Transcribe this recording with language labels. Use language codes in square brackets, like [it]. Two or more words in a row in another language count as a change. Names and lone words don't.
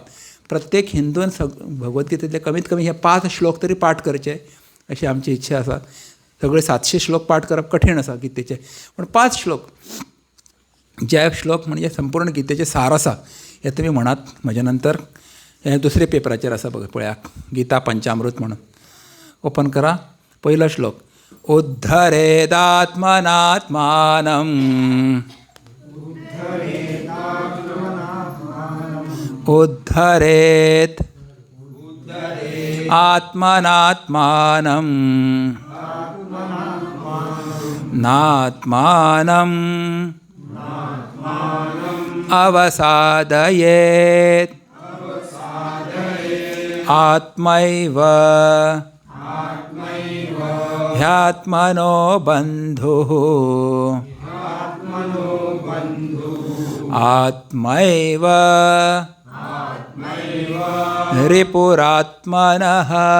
[kok] प्रत्येक हिंदून भगवद्गीतेतले कमीत कमी हे 5 श्लोक तरी पाठ करचे अशी आमची इच्छा आसा. सगळे 700 श्लोक पाठ करप कठीण आसा गीतेचे, पण 5 श्लोक, जे श्लोक म्हणजे संपूर्ण गीतेचे सार आसा, हे तुमी म्हणात म्हजे नंतर. हे दुसरे पेपराचेर आसा पळयात, गीता पंचामृत म्हणून. ओपन करा. पयलो श्लोक. [sa] उद्धरेदात्मनात्मानं उद्धरेत आत्मनात्मानं नात्मानं अवसादयेत् आत्मैव ह्यात्मनो बन्धुः आत्मैव रिपुरात्मनः